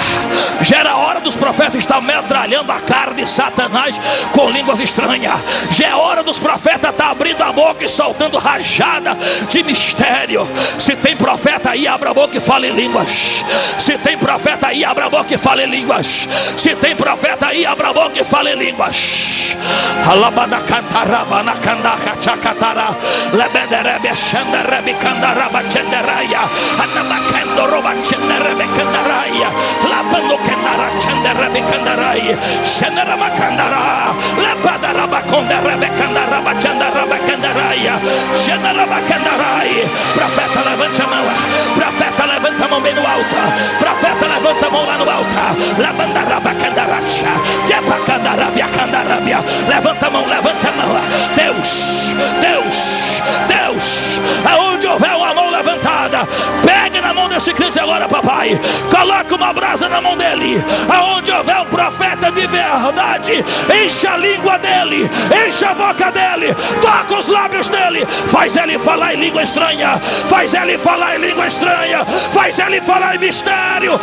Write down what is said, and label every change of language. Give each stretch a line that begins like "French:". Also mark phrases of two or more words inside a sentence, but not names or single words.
Portuguese: Já era hora dos profetas estar metralhando a cara de Satanás com línguas estranhas. Já é hora dos profetas estar abrindo a boca e soltando rajada de mistério. Se tem profeta aí, abra a boca e fale em línguas. Se tem profeta aí, abra a boca e fale em línguas. Se tem profeta aí, abra a boca e fale em línguas. Alabada cantaraba na candaca chacatara lebederebe xanderebe candaraba chenderaya anabacando roba chenderebe candaraya labando canara chenderebe candaraya xenderama candara lebadaraba conderebe candaraba chenderebe candaraya xenderaba candaraya. Profeta, levanta a mão. Profeta, levanta a mão bem no alto. Profeta, levanta a mão lá no alto. Labandaraba candaracha tepa candarabia candarabia. Levanta a mão, levanta a mão. Deus, Deus, Deus, aonde houver uma mão levantada, pegue na mão desse crente agora, papai. Coloca uma brasa na mão dele. Aonde houver um profeta de verdade, enche a língua dele, enche a boca dele, toca os lábios dele, faz ele falar em língua estranha, faz ele falar em língua estranha, faz ele falar em mistério.